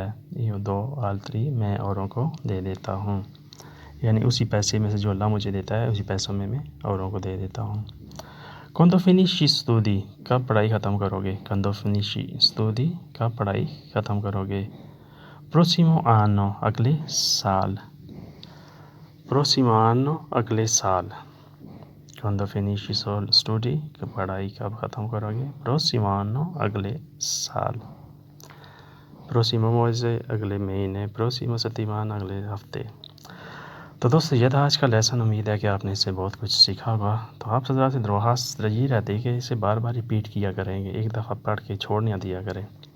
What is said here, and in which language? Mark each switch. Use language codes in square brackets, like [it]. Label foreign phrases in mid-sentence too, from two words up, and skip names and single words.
[it] io do altri, [ur] میں اوروں کو دے دیتا ہوں، یعنی اسی پیسے میں سے جو اللہ مجھے دیتا ہے اسی پیسوں میں میں اوروں کو دے دیتا ہوں. [it] Quando finisci studi? [ur] کب پڑھائی ختم کرو گے? [it] Quando finisci studi? [ur] کب پڑھائی ختم کرو گے? [it] Prossimo anno, [ur] اگلے سال. [it] Prossimo anno, [ur] اگلے سال. [it] Quando finisci studi? [ur] کب پڑھائی کب ختم کرو گے? [it] Prossimo anno, [ur] اگلے سال. [it] prossimo mese [ur] اگلے مہینے, [it] prossimo settimana [ur] اگلے ہفتے. تو دوستو یہ تھا آج کا لیسن۔ امید ہے کہ آپ نے اس سے بہت کچھ سیکھا ہوگا. تو آپ سدا سے درخواست یہی رہتی ہے کہ اسے بار بار ریپیٹ کیا کریں گے، ایک دفعہ پڑھ کے چھوڑ نہ دیا کریں.